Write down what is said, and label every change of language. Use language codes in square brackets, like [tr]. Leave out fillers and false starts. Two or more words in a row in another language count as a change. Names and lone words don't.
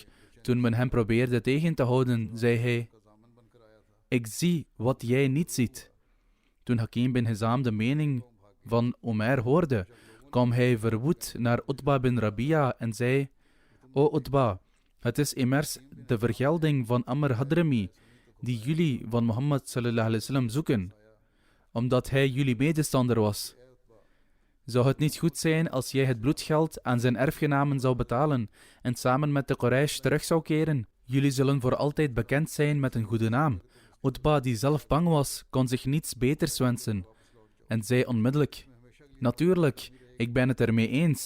[nl] Toen men hem probeerde tegen te houden, zei hij: ik zie wat jij niet ziet. Toen Hakim bin Hizam de mening van Umair hoorde, kwam hij verwoed naar Utba bin Rabia en zei: o Utba, het is immers de vergelding van Amr Hadrami, die jullie van Mohammed [ar] صلى الله عليه وسلم [nl] zoeken, omdat hij jullie medestander was. Zou het niet goed zijn als jij het bloedgeld aan zijn erfgenamen zou betalen en samen met de Quraysh terug zou keren? Jullie zullen voor altijd bekend zijn met een goede naam. Utba, die zelf bang was, kon zich niets beters wensen en zei onmiddellijk: natuurlijk, ik ben het ermee eens.